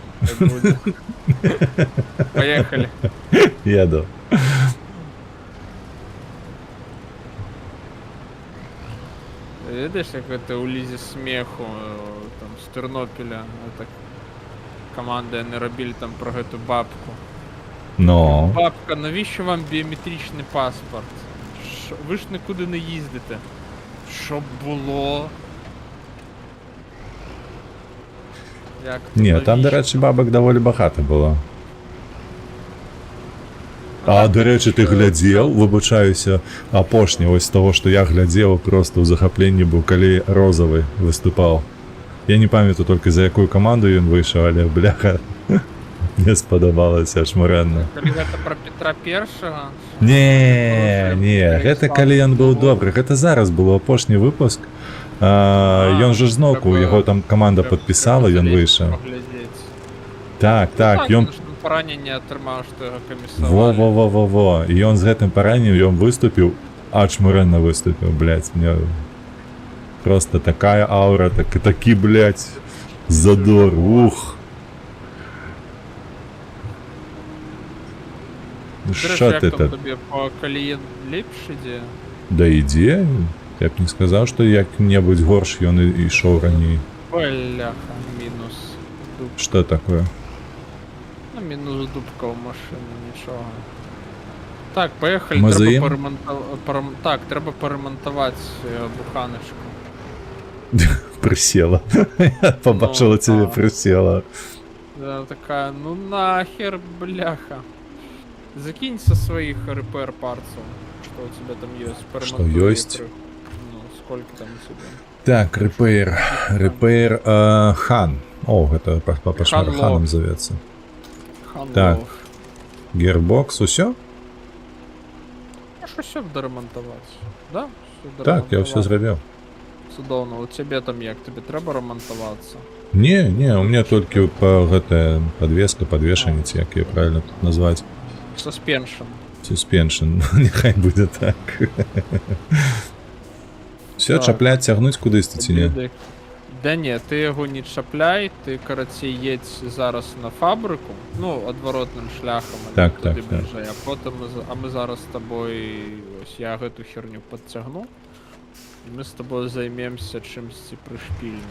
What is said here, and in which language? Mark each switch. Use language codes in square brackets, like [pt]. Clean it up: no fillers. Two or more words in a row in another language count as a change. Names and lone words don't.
[ru] Поехали. Еду. [be] Ведаеш, як гэта ў лізе смеху там з Тэрнопіля, так каманда яны рабілі там про гэту бабку. Но. [uk] Бабка, навіщо вам біометричний паспорт? Ви ж нікуди не їздите. Щоб було. Як Ні, там, до речі, бабок доволі багато було. А, до речі, ти глядзеў, вибачаюся, апошні, ось того, що я глядзеў, просто у захапленні був, коли Розовий виступав. Я не пам'ятаю тільки за яку команду він вийшов, але, бляха, не сподобалося шмуренно. [be] Коли гэта про Петра Першага? Не, гэта калі ён быў добры, гэта зараз быў апошні выпуск. Ён же ж зноўку, яго там каманда падпісала, ён выйшаў. Так, ён... Параненне атрымаў, што яго камісавалі. Во. І ён з гэтым параненнем, ён выступіў, ачмурэнна выступіў, блядь, мне... [ru] Просто такая аура, такі, блядь, задор, ух. Шо ты так? так? [be] Тобі по каліен лепш ідзе? Да ідзе, я б не сказаў, што як-небудзь горш ён ішоў раней. Бляха, мінус. Што такое? Ну, мінус дубка ў машыны, нічога. Так, поехали, трэба парамантаваць буханачку. [uk] Присела. Я побачила тебе, присела. [ru] Да, такая, ну нахер, бляха. Закинь со своих РПР парцев, что у тебя там есть. Что есть? Ну, сколько там у тебя? Так, РПР Хан. О, это по Ханом зовется. Так, гербокс, усё? А что все доремонтовать? Да? [uk] Так, я все зробив. Судовно, у тебе там як? Тебе треба ремонтуватися? [ru] Не, у меня только подвеска, подвешенец, як ее правильно тут назвать. [en] Suspension. Suspension. [uk] Нехай буде так. Все, Так. чаплять, тягнуть кудись тут ці ні? Люди- Да ні, ти його не чапляй, ти, коротше, їдь зараз на фабрику, ну, одворотним шляхом, Так, туди так, так. ближче, а потім ми зараз з тобою, ось я [ru] эту херню [uk] підтягну, і ми з тобою займемося чимось пришпільним.